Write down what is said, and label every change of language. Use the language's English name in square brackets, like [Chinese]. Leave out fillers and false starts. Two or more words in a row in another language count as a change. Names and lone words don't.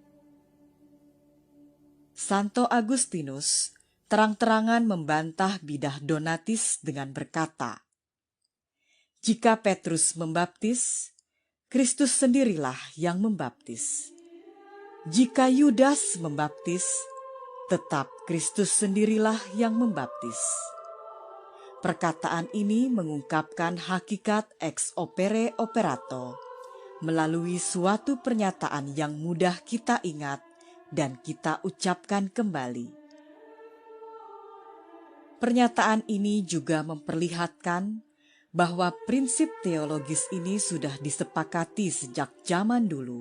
[Indonesian] Santo Agustinus terang-terangan membantah bidah Donatis dengan berkata, "Jika Petrus membaptis, Kristus sendirilah yang membaptis. Jika Yudas membaptis, tetap Kristus sendirilah yang membaptis." Perkataan ini mengungkapkan hakikat [Latin] ex opere operato [Indonesian] melalui suatu pernyataan yang mudah kita ingat dan kita ucapkan kembali. Pernyataan ini juga memperlihatkan bahwa prinsip teologis ini sudah disepakati sejak zaman dulu.